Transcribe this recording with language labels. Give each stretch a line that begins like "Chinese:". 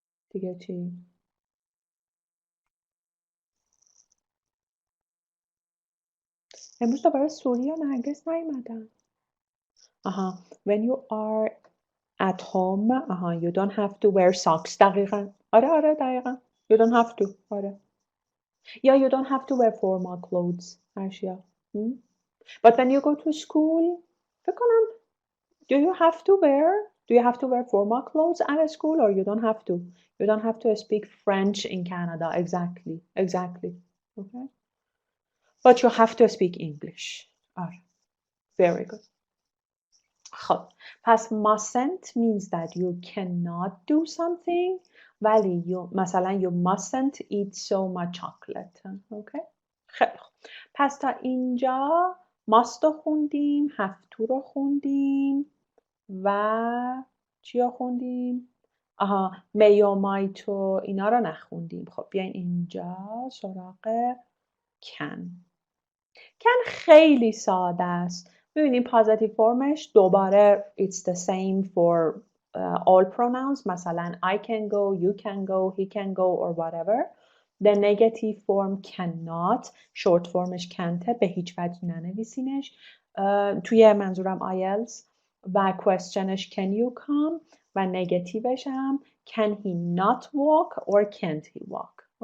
Persian: دیگه چی؟ امروز دوباره سوری و نرگس نیومدن.
English: when you are at home, you don't have to wear socks.
Persian: دقیقا. آره دقیقا.
English: You don't have to.
Persian: آره.
English: Yeah, you don't have to wear formal clothes. Ashia. But when you go to school,
Persian: فکر کنم,
English: do you have to wear formal clothes at school or you don't have to? You don't have to speak French in Canada. Exactly. Okay. But you have to speak English.
Persian: آره.
English: Very good. خب پس mustn't means that you cannot do something
Persian: ولی مثلا
English: you mustn't eat so much chocolate. Okay? خیلی خوب.
Persian: پس تا اینجا must رو خوندیم، have to رو خوندیم و چی رو خوندیم؟ may و might و اینا رو نخوندیم. خب بیاین اینجا سراغ can خیلی ساده است. ببینیم پازیتیو فرمش دوباره
English: it's the same for all pronouns. مثلا I can go, you can go, he can go or whatever. The negative form cannot.
Persian: short formش can't. به هیچ وجه ننویسینش. توی منظورم
English: IELTS و questionش can you come و نگتیوش هم can he not walk or can't he walk.